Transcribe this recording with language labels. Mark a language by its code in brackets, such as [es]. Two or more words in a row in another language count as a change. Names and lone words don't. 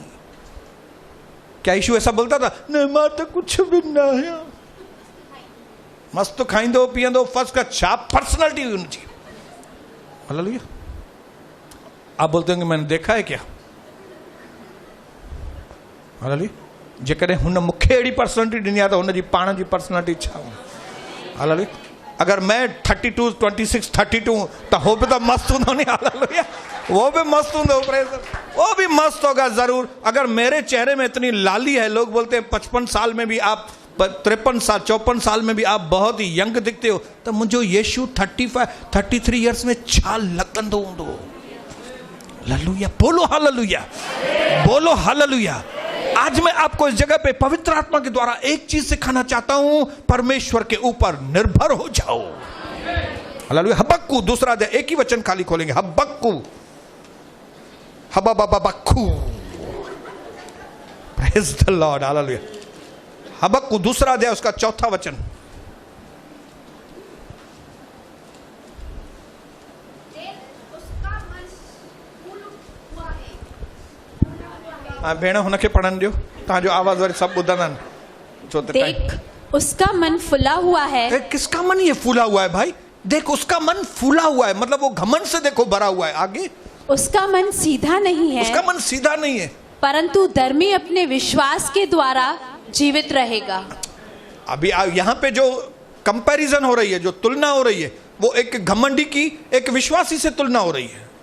[hi] क्या यीशु ऐसा बोलता था, नहीं मां तो कुछ भी ना है, मस्त [sd] खाइंदो पीएंदो, [hi] फर्स्ट का छाप पर्सनालिटी हुई उनकी। हालेलुया। आप बोलते होंगे मैंने देखा है क्या? हालेलुया। [sd] जेकॾहिं हुन मूंखे अहिड़ी पर्सनालिटी ॾिनी आहे त हुनजी पाण जी पर्सनालिटी छा हूंदी? हालेलुया। [hi] अगर मैं 32, 26, 32 तो हो भी तो मस्त होगा नहीं? हालेलुया। वो भी मस्त होगा, वो भी मस्त होगा जरूर। अगर मेरे चेहरे में इतनी लाली है, लोग बोलते हैं 55 साल में भी आप, 53 साल 54 साल में भी आप बहुत ही यंग दिखते हो, तो मुझे यीशु 35, 33 ईयर्स में [sd] छा लगंदो हूंदो। [hi] हालेलुया। बोलो हालेलुया, बोलो हालेलुया। आज मैं आपको इस जगह पे पवित्र आत्मा के द्वारा एक चीज सिखाना चाहता हूं, परमेश्वर के ऊपर निर्भर हो जाओ। हालेलुया। हबक्कू दूसरा अध्याय, एक ही वचन खाली खोलेंगे, हबक्कू, हबक्कू। [en] Praise the Lord. [hi] हालेलुया। हबक्कू दूसरा अध्याय, उसका चौथा वचन। [sd] भेण हुनखे पढ़ण दियो, तव्हांजो आवाज़ वरी सब ॿुधंदा आहिनि। [hi] देख उसका मन फुला हुआ है। किसका मन ये फूला हुआ है भाई? देख उसका मन फूला हुआ है, मतलब वो घमंड से देखो भरा हुआ है। आगे, उसका मन सीधा नहीं है, उसका मन सीधा नहीं है, परंतु धर्मी अपने विश्वास के द्वारा जीवित रहेगा। अभी यहाँ पे जो कंपैरिजन हो रही है, जो तुलना हो रही है, वो एक घमंडी की एक विश्वासी से तुलना हो रही है।